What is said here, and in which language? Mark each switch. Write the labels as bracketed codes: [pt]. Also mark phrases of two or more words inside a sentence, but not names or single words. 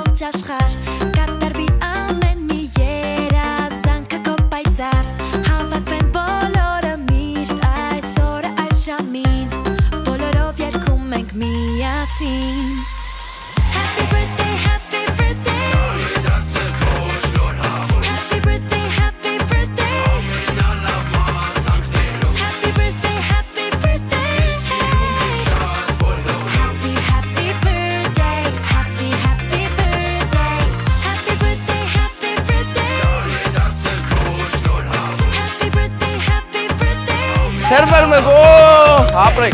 [hy] աշխարհ կատարվի ամեն մի երազանքը քո պայծառ հավաքվեն բոլորը միշտ այս օրը այս ժամին բոլորով երգում ենք միասին [en] Happy birthday happy birthday Happy birthday happy birthday Happy birthday happy birthday Happy happy birthday happy happy birthday Happy birthday happy birthday Happy birthday happy birthday Թերվեր մեկ օ ապրեք